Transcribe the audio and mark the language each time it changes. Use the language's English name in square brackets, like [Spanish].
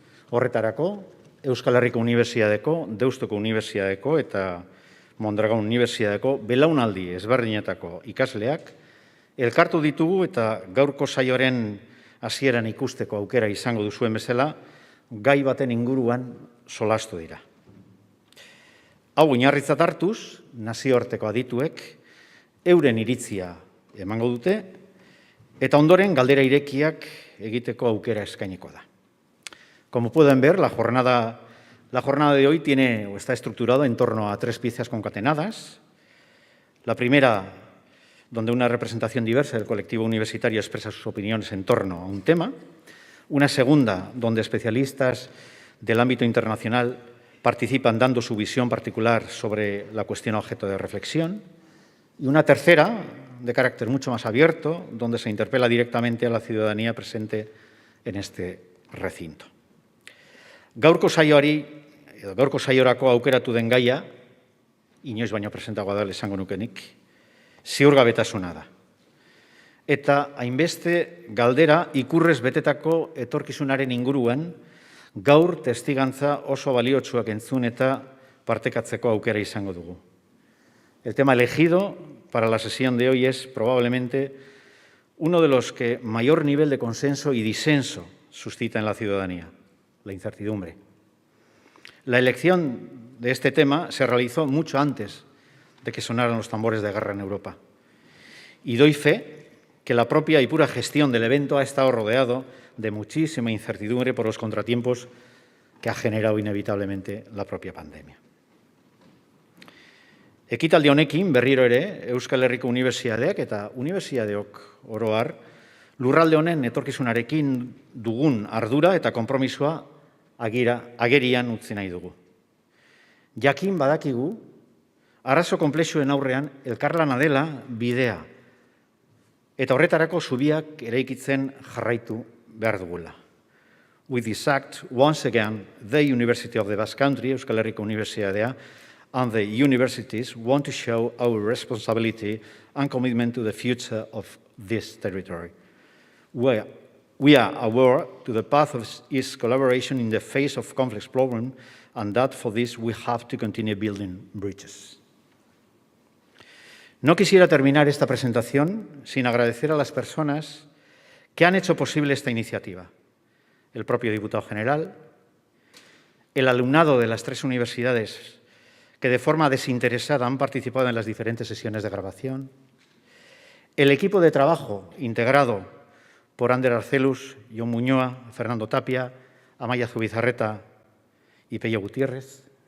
[Basque] Horretarako, Euskal Herriko Unibertsitateko, Deustoko Unibertsitateko eta Mondragon Unibertsitateko belaunaldi ezberdinetako ikasleak elkartu ditugu eta gaurko saioaren hasieran ikusteko aukera izango duzuen bezala, gai baten inguruan solastu dira. Hau oinarritzat hartuz, nazioarteko adituek euren iritzia emango dute eta ondoren galdera irekiak egiteko aukera eskainiko da. [Spanish] Como pueden ver, la jornada de hoy tiene o está estructurado en torno a 3 piezas concatenadas. La primera, donde una representación diversa del colectivo universitario expresa sus opiniones en torno a un tema. Una segunda, donde especialistas del ámbito internacional participan dando su visión particular sobre la cuestión objeto de reflexión. Y una tercera, de carácter mucho más abierto, donde se interpela directamente a la ciudadanía presente en este recinto. [Basque] Gaurko saiorako aukeratu den gaia, inoiz baino presentagoa da esango nukenik, ziurgabetasuna da. Eta hainbeste galdera ikurrez betetako etorkizunaren inguruan Gaur testigantza oso baliotsuak entzun eta partekatzeko aukera izango dugu. [Spanish] El tema elegido para la sesión de hoy es probablemente uno de los que mayor nivel de consenso y disenso suscita en la ciudadanía, la incertidumbre. La elección de este tema se realizó mucho antes de que sonaran los tambores de guerra en Europa. Y doy fe que la propia y pura gestión del evento ha estado rodeado de muchísima incertidumbre por los contratiempos que ha generado inevitablemente la propia pandemia. [Basque] Ekitaldi honekin berriro ere Euskal Herriko Unibertsitateak eta unibertsitateok oro har lurralde honen etorkizunarekin dugun ardura eta konpromisoa agerian utzi nahi dugu. Jakin badakigu arazo konplexuen aurrean elkarlana dela bidea eta horretarako zubiak eraikitzen jarraitu behar dugula. [English] With this act, once again, the University of the Basque Country, Euskal Herriko Unibertsitatea, and the universities want to show our responsibility and commitment to the future of this territory. We are aware to the path of its collaboration in the face of complex problems, and that for this we have to continue building bridges. [Spanish] No quisiera terminar esta presentación sin agradecer a las personas que han hecho posible esta iniciativa. El propio diputado general, el alumnado de las 3 universidades que de forma desinteresada han participado en las diferentes sesiones de grabación, el equipo de trabajo integrado por Ander Arcelus, Jon Muñoa, Fernando Tapia, Amaya Zubizarreta y Pello Gutiérrez,